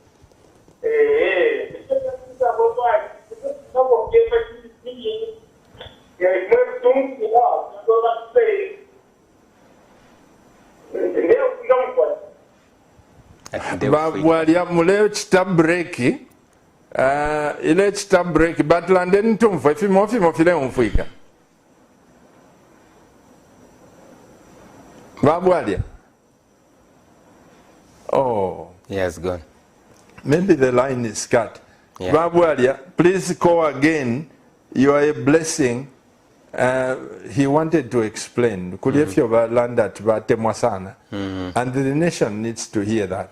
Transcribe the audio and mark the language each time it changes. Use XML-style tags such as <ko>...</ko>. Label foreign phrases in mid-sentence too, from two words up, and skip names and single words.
<bem>Babwalia muleo chita break ile chita break but landeni tumfwe fimo file umfwika Babwalia. Oh.</bem> <en>He has gone. Maybe the line is cut. Yeah. Babwalia, please call again. You are a blessing. He wanted to explain. And the nation needs to hear that.</en>